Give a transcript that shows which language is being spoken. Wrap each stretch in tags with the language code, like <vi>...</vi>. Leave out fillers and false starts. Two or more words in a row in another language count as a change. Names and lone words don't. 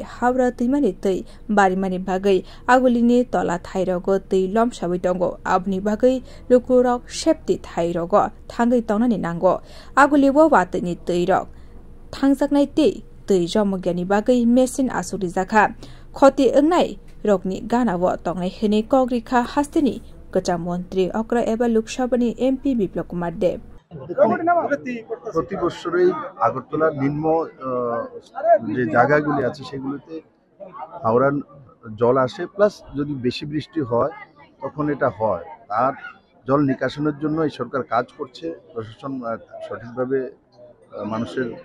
<trp>hawra tuimani tei barimani bagai agulini tola thairogo tei lomsabai tongo aboni bagai lokorok septi thairogo thangai tongnani nango agulibo wateni teirok thangjaknai tei jomogyani bagai machine asuri jakha khoti engnai rokni ganao tongnai hene kogrikha hasteni Kacham Mantri Okra eba Lok Sabha ni MP Biplab Kumar Deb</trp> <bn>প্রতি বছরই আগরতলার নিম্ন যে জায়গাগুলি আছে সেগুলোতে হাওড়ার জল আসে প্লাস যদি বেশি বৃষ্টি হয় তখন এটা হয় আর জল নিকাশনের জন্য এই সরকার কাজ করছে প্রশাসন সঠিকভাবে মানুষের</bn>